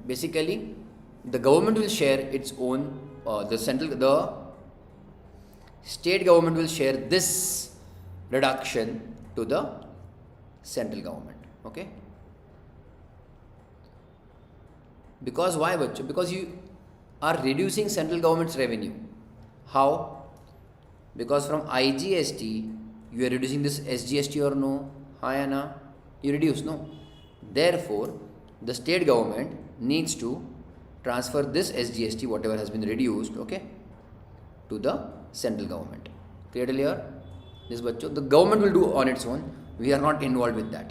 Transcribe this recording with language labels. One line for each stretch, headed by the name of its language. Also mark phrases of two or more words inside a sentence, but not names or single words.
English: Basically, the government will share its own, the state government will share this reduction to the central government. Okay? Because why, bachcho? Because you are reducing central government's revenue. How? Because from IGST you are reducing this SGST or no?
Hindi: हाँ या ना?
English: You reduce, no? Therefore, the state government needs to transfer this SGST, whatever has been reduced, okay, to the central government. Clear till here? This bachcho, the government will do on its own. We are not involved with that.